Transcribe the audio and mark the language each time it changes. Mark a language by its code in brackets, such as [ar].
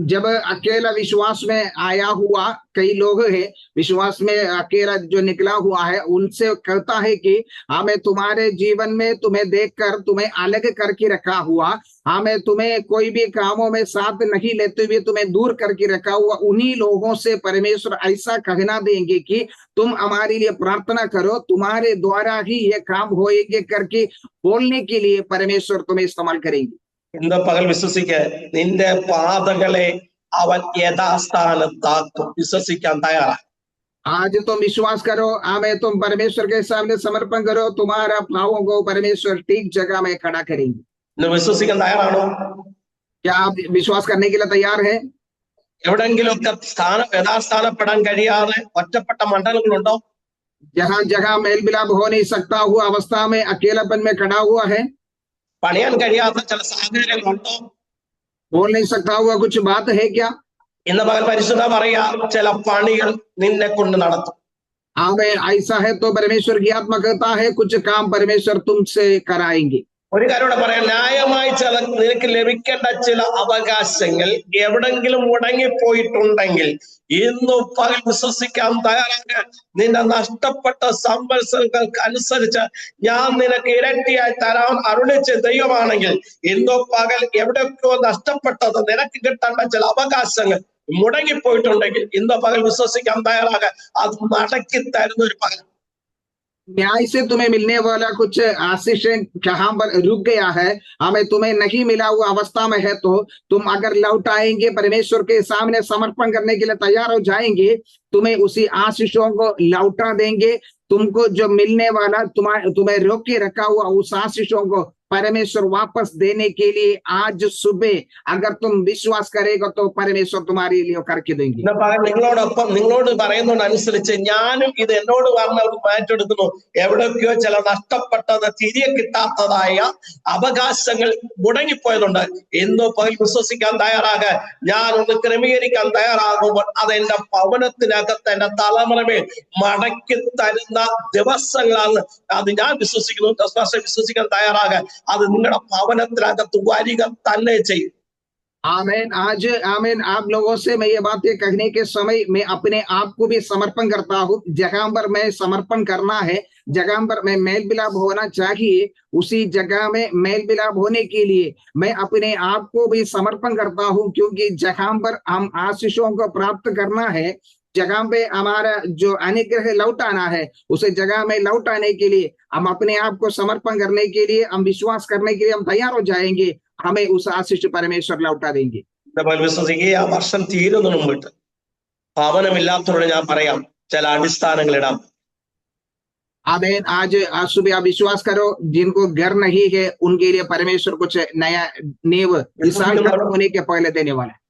[hi] जब अकेला विश्वास में आया हुआ कई लोग हैं, विश्वास में अकेला जो निकला हुआ है, उनसे कहता है कि हमें तुम्हारे जीवन में तुम्हें देखकर तुम्हें अलग करके रखा हुआ, हमें तुम्हें कोई भी कामों में साथ नहीं लेते हुए तुम्हें दूर करके रखा हुआ, उन्हीं लोगों से परमेश्वर ऐसा कहना देंगे कि तुम हमारे लिए प्रार्थना करो, तुम्हारे द्वारा ही ये काम होएंगे करके बोलने के लिए परमेश्वर तुम्हें इस्तेमाल करेंगे। [ml] ഇന്ന് പകൽ വിശ്വസിക്ക, നിന്റെ പാതകളെ അവൻ യഥാസ്ഥാനത്താക്കും. വിശ്വസിക്കാൻ തയ്യാറാ? [hi] आज तुम विश्वास करो, हमें तुम परमेश्वर के सामने समर्पण करो, तुम्हारा पावों को परमेश्वर ठीक जगह में खड़ा करेंगे। [ml] ഇന്ന് വിശ്വസിക്കാൻ തയ്യാറാണോ? [hi] क्या आप विश्वास करने के लिए तैयार है? [ml] എവിടെങ്കിലുമൊക്കെ യഥാസ്ഥാനപ്പെടാൻ കഴിയാതെ ഒറ്റപ്പെട്ട മണ്ഡലങ്ങളുണ്ടോ? [hi] जहाँ जगह मेल मिलाप हो नहीं सकता हुआ अवस्था में अकेलापन में खड़ा हुआ है, [ml] പണിയാൻ കഴിയാത്ത ചില സാഹചര്യങ്ങളുണ്ടോ? [hi] बोल नहीं सकता हुआ कुछ बात है क्या? [ml] ഇന്ന് പകൽ പരിശുദ്ധ പറയാ, ചില പണികൾ നിന്നെ കൊണ്ട് നടത്തും. [hi] हमें ऐसा है तो परमेश्वर की आत्मा कहता है कुछ काम परमेश्वर तुमसे कराएंगे। [ml] ഒരു കാര്യം കൂടെ പറയാം, ന്യായമായി ചില നിനക്ക് ലഭിക്കേണ്ട ചില അവകാശങ്ങൾ എവിടെങ്കിലും മുടങ്ങിപ്പോയിട്ടുണ്ടെങ്കിൽ ഇന്നു പകൽ വിശ്വസിക്കാൻ തയ്യാറാണ്. നിന്റെ നഷ്ടപ്പെട്ട സംവത്സരങ്ങൾക്ക് അനുസരിച്ച് ഞാൻ നിനക്ക് ഇരട്ടിയായി തരാൻ അരുളിച്ച ദൈവമാണെങ്കിൽ ഇന്നു പകൽ എവിടെയൊക്കെയോ നഷ്ടപ്പെട്ടത് നിനക്ക് കിട്ടേണ്ട ചില അവകാശങ്ങൾ മുടങ്ങിപ്പോയിട്ടുണ്ടെങ്കിൽ ഇന്ന് പകൽ വിശ്വസിക്കാൻ തയ്യാറാക, അത് മടക്കി തരുന്ന ഒരു പകൽ. [hi] न्याय से तुम्हें मिलने वाला कुछ आशीषें कहाँ पर रुक गया है, हमें तुम्हें नहीं मिला हुआ अवस्था में है, तो तुम अगर लौट आएंगे, परमेश्वर के सामने समर्पण करने के लिए तैयार हो जाएंगे, तुम्हें उसी आशीषों को लौटा देंगे। तुमको जो मिलने वाला तुम्हें रोक के रखा हुआ उस आशीषों को परमेश्वर वापस देने के लिए आज सुबह अगर तुम विश्वास करेगा तो परमेश्वर तुम्हारे लिए करके देंगे। [ml] ഇന്ന് പകൽ നിങ്ങളോടൊപ്പം നിങ്ങളോട് പറയുന്നതനുസരിച്ച് ഞാനും ഇത് എന്നോട് പറഞ്ഞവർക്ക് മാറ്റെടുക്കുന്നു. എവിടെയൊക്കെയോ ചില നഷ്ടപ്പെട്ടത് തിരികെ കിട്ടാത്തതായ അവകാശങ്ങൾ മുടങ്ങിപ്പോയതുണ്ട്. ഇന്ന് പകൽ വിശ്വസിക്കാൻ തയ്യാറാക, ഞാൻ ഒന്ന് ക്രമീകരിക്കാൻ തയ്യാറാകുമ്പോൾ അതെന്റെ ഭവനത്തിനകത്ത് എന്റെ തലമുറമേൽ മടക്കി തരുന്ന ദിവസങ്ങളാണ്. അത് ഞാൻ വിശ്വസിക്കുന്നു. വിശ്വസിക്കാൻ തയ്യാറാക, അത് നിങ്ങളുടെ ഭവനത്തിനകത്ത് വരിക തന്നെ ചെയ്യും. [hi] आमीन। आज आमीन। आप लोगों से मैं ये बातें कहने के समय मैं अपने आप को भी समर्पण करता हूँ। जगह पर मैं समर्पण करना है, जगह पर मैं मेल मिलाप होना चाहिए, उसी जगह में मेल मिलाप होने के लिए मैं अपने आप को भी समर्पण करता हूँ, क्योंकि जगह पर हम आशीषों को प्राप्त करना है, जगह पे हमारा जो अनुग्रह लौटाना है, उसे जगह में लौटाने के लिए हम अपने आप को समर्पण करने के लिए, हम विश्वास करने के लिए हम तैयार हो जाएंगे, हमें उस आशीष परमेश्वर लौटा देंगे। [ml] വിശ്വസിക്കുക, ആ വർഷം തീരുന്നതിന് മുമ്പിട്ട് ഭവനമില്ലാത്തവരോട് ഞാൻ പറയാം, ചില അടിസ്ഥാനങ്ങൾ ഇടാം. [hi] आमीन। आज सुबह आप विश्वास करो, जिनको घर नहीं है उनके लिए परमेश्वर कुछ नया नींव इस साल खत्म होने के पहले देने वाला है।